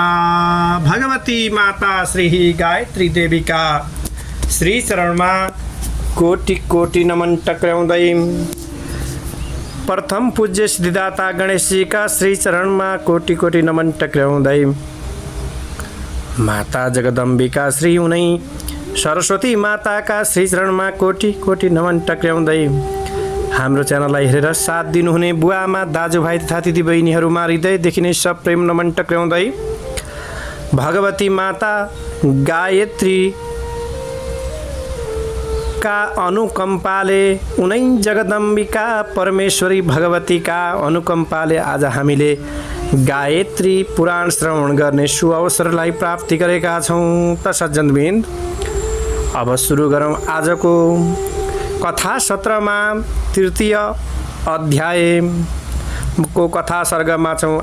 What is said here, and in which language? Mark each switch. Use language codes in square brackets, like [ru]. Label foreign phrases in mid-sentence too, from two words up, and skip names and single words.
[ne] भगवती माता श्री गायत्री देवी का श्री चरणमा कोटि कोटि नमन टक्राउँदै प्रथम पूज्य सिद्धिदाता गणेश जी का श्री चरणमा कोटि कोटि नमन टक्राउँदै माता जगदम्बिका श्री उनै सरस्वती माता का श्री चरणमा कोटि कोटि नमन टक्राउँदै हाम्रो च्यानललाई हेरेर साथ दिनुहुने बुवामा दाजुभाइ तथा दिदीबहिनीहरूमा हृदयदेखि नै सब प्रेम नमन टक्राउँदै भगवती माता गायत्री का अनुकम्पाले उनै जगदम्बिका परमेश्वरी भगवती का अनुकम्पाले आज हामीले गायत्री पुराण श्रवण गर्ने सुअवसरलाई प्राप्ति गरेका छौँ। त सज्जनवृन्द, अब सुरु गरौँ आजको कथा सत्रमा तृतीय अध्याय को कथा सर्गमा छौँ।